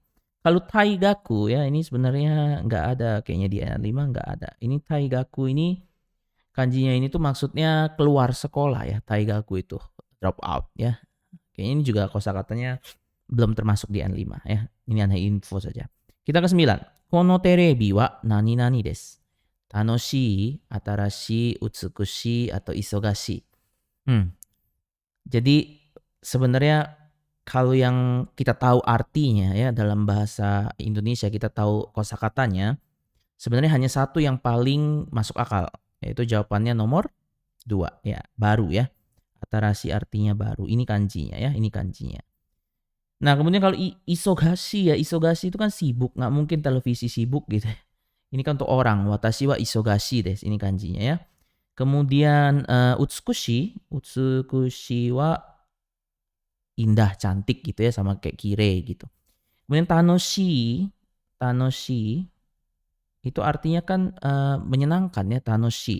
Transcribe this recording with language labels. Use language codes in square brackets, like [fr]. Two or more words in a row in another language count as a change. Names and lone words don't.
[id] Kalau taigaku ya, ini sebenarnya nggak ada kayaknya di N5 nggak ada. Ini taigaku ini kanjinya ini tuh maksudnya keluar sekolah ya, taigaku itu drop out ya. Kayaknya ini juga kosakatanya belum termasuk di N5 ya. Ini hanya info saja. Kita ke 9. [ja] このテレビはなになにです. 楽しい、新しい、美しい, [id] atau isogashi. Jadi sebenarnya kalau yang kita tahu artinya ya dalam bahasa Indonesia, kita tahu kosakatanya, sebenarnya hanya satu yang paling masuk akal, yaitu jawabannya nomor 2 ya, baru ya. Atarashi artinya baru. Ini kanjinya ya, ini kanjinya. Nah, kemudian kalau isogashi ya, isogashi itu kan sibuk, nggak mungkin televisi sibuk gitu. Ini kan untuk orang, [ja] 私は忙しいです, [id] ini kanjinya ya. Kemudian [ja] 美しいは [id] indah, cantik gitu ya, sama kayak kirei gitu. Kemudian tanoshi itu artinya kan menyenangkan ya, tanoshi.